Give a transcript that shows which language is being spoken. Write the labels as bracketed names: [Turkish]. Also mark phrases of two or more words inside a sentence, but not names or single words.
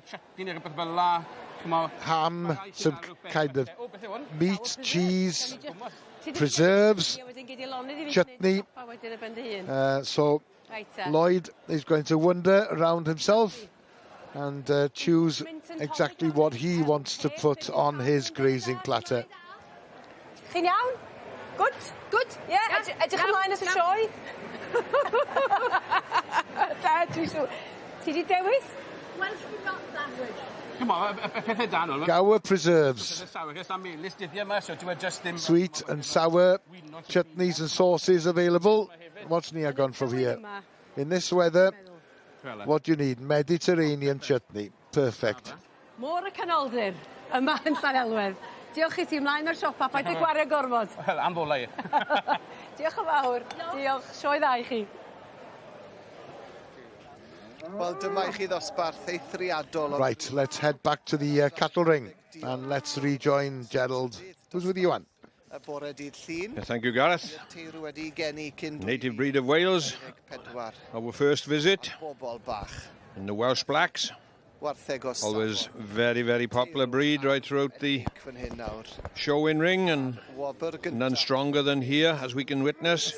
[English] Ham, some kind of meat, cheese, preserves, chutney. So Lloyd is going to wander around himself and choose exactly what he wants to put on his greasing platter. [Welsh] Chi'n iawn? [English] Good? Good? Yeah, [Welsh] edrych ymlaen at y sioe. Da, dwi'n siŵr. Ti di dewis? [English] Welsh not language. Gower preserves. Sweet and sour chutneys and sauces available. What's Nia gone from here? In this weather, what do you need? Mediterranean chutney. Perfect. [Welsh] Môr y canoldir yma yn Llanelwedd. Diolch I ti ymlaen o'r siopa, paid I gwario gormod. Wel, am bolai. Diolch yn fawr. Diolch. Sioe dda I chi. Wel, dyma I chi ddosbarth eithriadol. [English] Right, let's head back to the cattle ring and let's rejoin Gerald. Who's with you, Llun? Thank you, Gareth. Native breed of Wales. Our first visit in the Welsh Blacks. Always very, very popular breed right throughout the show-in ring, and none stronger than here, as we can witness.